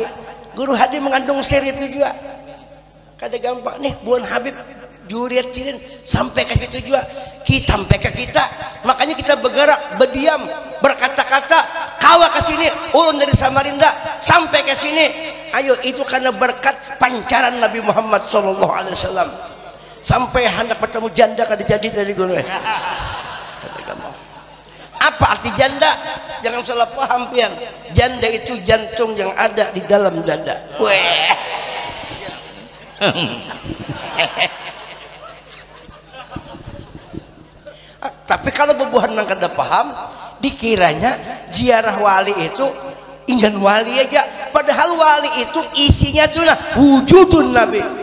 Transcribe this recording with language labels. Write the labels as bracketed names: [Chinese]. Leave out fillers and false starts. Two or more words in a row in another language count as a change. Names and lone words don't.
[Banjar] Guru Hadi mengandung sir itu juga. Kada gampang nih buan Habib juriat cilin sampai ke situ juga, sampai ke kita. Makanya kita bergerak, berdiam, berkata-kata, kawa ke sini, ulun dari Samarinda sampai ke sini. Ayo, itu karena berkat pancaran Nabi Muhammad [Arabic] صلى الله عليه وسلم. [Banjar] Sampai hendak bertemu janda kada jadi tadi guru. Kata kamu. Apa arti janda? Jangan salah paham pian. Janda itu jantung yang ada di dalam dada. Weh. Tapi kalau bebuhan nang kada paham, dikiranya ziarah wali itu ingin wali aja, padahal wali itu isinya tuh lah wujudun Nabi.